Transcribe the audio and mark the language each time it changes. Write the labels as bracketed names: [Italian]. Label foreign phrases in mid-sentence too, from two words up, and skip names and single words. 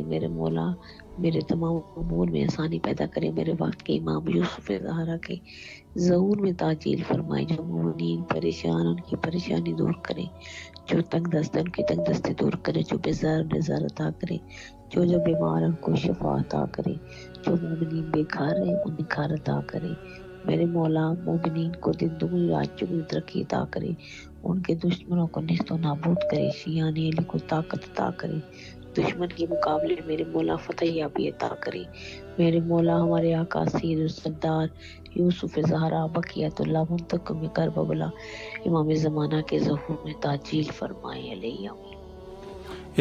[Urdu] میرے مولا میرے تمام امور میں آسانی پیدا کرے، میرے وقت کے امام یوسف زہرا کے ظہور میں تعجیل فرمائے، جو مومنین پریشان ان کی پریشانی دور کرے، جو تنگ دست ان کی تنگ دستی دور کرے، جو بیزار نظار عطا کرے، جو بیمار ان کو شفا عطا کرے، جو مومنین بے گھر ہیں انہیں گھر عطا کرے۔ میرے مولا مومنین کو دن دگنی رات چگنی ترقی عطا کرے، ان کے دشمنوں کو نیست و نابود کرے، شیعان علی کو طاقت عطا کرے، دشمن کے مقابلے میرے مولا فتح یابی عطا کرے۔ میرے مولا ہمارے آقا سید سردار یوسف زہرا بقیت اللہ منتقم کربلا امام زمانہ کے ظہور میں تعجیل فرمائے، علیہ آمین۔